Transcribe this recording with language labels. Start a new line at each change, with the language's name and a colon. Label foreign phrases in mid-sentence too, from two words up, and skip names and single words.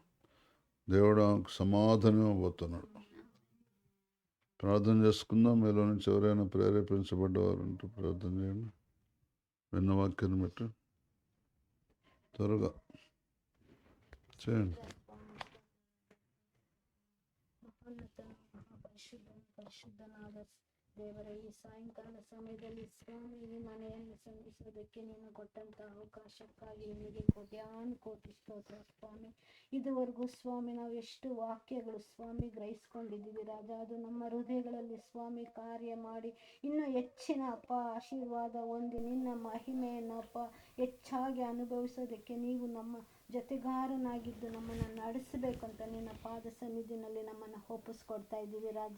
Telugu: దేవుడు ఆమెకు సమాధానం ఇవ్వబోతున్నాడు. ప్రార్థన చేసుకుందాం. మీలో నుంచి ఎవరైనా ప్రేరేపించబడ్డవారు అంటూ ప్రార్థన చేయండి. విన్న వాక్యాన్ని బట్టి త్వరగా చేయండి.
Kannada: ಪರಿಶುದ್ಧನಾದ ದೇವರ ಈ ಸಾಯಂಕಾಲ ಸಮಯದಲ್ಲಿ ಸ್ವಾಮಿ ಈ ಮನೆಯನ್ನು ಸಂಧಿಸೋದಕ್ಕೆ ನೀನು ಕೊಟ್ಟಂತ ಅವಕಾಶಕ್ಕಾಗಿ ನಿನಗೆ ಕೋಟಿ ಸ್ತೋತ್ರ ಸ್ವಾಮಿ. ಇದುವರೆಗೂ ಸ್ವಾಮಿ ನಾವು ಎಷ್ಟು ವಾಕ್ಯಗಳು ಸ್ವಾಮಿ ಗ್ರಹಿಸ್ಕೊಂಡಿದ್ದೀವಿ ರಾಜ, ಅದು ನಮ್ಮ ಹೃದಯಗಳಲ್ಲಿ ಸ್ವಾಮಿ ಕಾರ್ಯ ಮಾಡಿ ಇನ್ನೂ ಹೆಚ್ಚಿನ ಅಪ್ಪ ಆಶೀರ್ವಾದ ಹೊಂದಿ ನಿನ್ನ ಮಹಿಮೆಯನ್ನು ಅಪ್ಪ ಹೆಚ್ಚಾಗಿ ಅನುಭವಿಸೋದಕ್ಕೆ ನೀವು ನಮ್ಮ ಜೊತೆಗಾರನಾಗಿದ್ದು ನಮ್ಮನ್ನು ನಡೆಸಬೇಕಂತ ನಿನ್ನ ಪಾದ ಸನ್ನಿಧಿನಲ್ಲಿ ನಮ್ಮನ್ನು ಒಪ್ಪಿಸ್ಕೊಡ್ತಾ ಇದ್ದೀವಿ ರಾಜ.